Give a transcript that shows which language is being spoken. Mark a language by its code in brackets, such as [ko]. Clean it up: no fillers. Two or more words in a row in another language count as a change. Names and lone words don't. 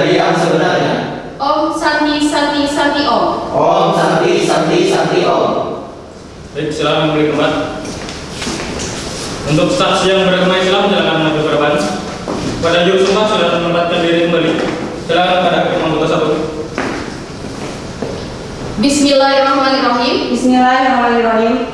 [id] yang sebenarnya. [sa] Om Santi Santi Santi Om. Om Santi Santi Santi Om. [id] Baik, silakan memberi tempat. Untuk saksi yang beragama Islam silakan maju ke depan. Pada juru sumpah sudah menempatkan diri kembali. Silakan pada hakim anggota 1. [ar] Bismillahirrahmanirrahim. Bismillahirrahmanirrahim.